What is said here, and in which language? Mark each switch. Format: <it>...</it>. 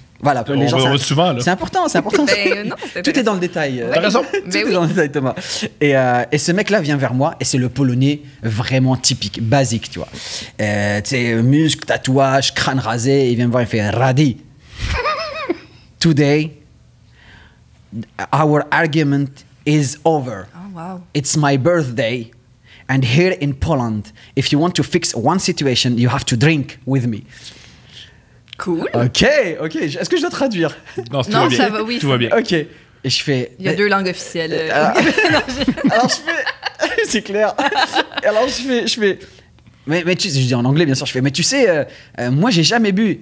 <fr>Voilà, les gens, on va souvent, là. c'est important, c'est important. Ben, non, c'est Tout est dans le détail. T'as raison. Tout Ben est oui. dans le détail, Thomas. Et ce mec-là vient vers moi, et c'est le Polonais vraiment typique, basique, tu vois. Tu sais, muscles, tatouages, crâne rasé. Il vient me voir, il fait Radi.</fr> <en>Today, our argument is over. Oh, wow. It's my birthday. And here in Poland, if you want to fix one situation, you have to drink with me. Cool.</en> <fr>Ok. Est-ce que je dois traduire? Non, tout Non, va bien. ça va, oui, Tout va bien. Ok. Et je fais... Il y a 2 langues officielles. Alors je fais... c'est clair. Alors je fais... Mais tu sais, je dis en anglais bien sûr, je fais, mais tu sais, moi j'ai jamais bu.</fr>